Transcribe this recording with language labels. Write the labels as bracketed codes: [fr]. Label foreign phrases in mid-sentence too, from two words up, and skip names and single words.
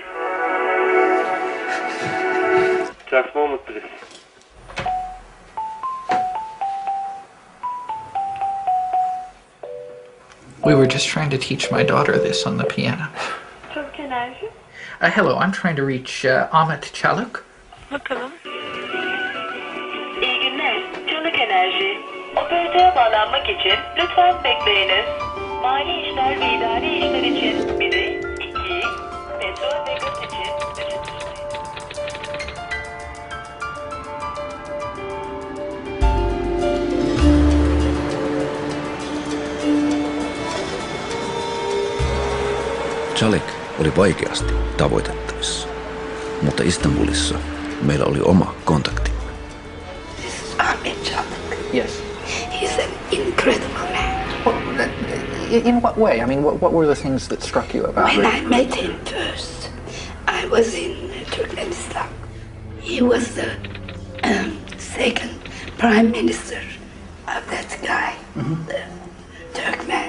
[en] Just a moment, please. We were just trying to teach my daughter this on the piano. Hello, I'm trying to reach Ahmet Çalik. [tr] Bakalım. İyi günler. Çelik Enerji. Operatöre bağlanmak için lütfen bekleyiniz. Mali işler ve idari işler için 1'i, 2'yi, petrol ve gaz için 3'ü. [fi] Çalik oli vaikeasti tavoitettavissa, mutta Istanbulissa meillä oli oma kontaktimme. [en] This is Ahmet Çalik. Yes. He's an incredible man. In what way? I mean, what were the things that struck you about When him? I met him first, I was in Turkmenistan. He was the second prime minister of that guy, the Turkmen.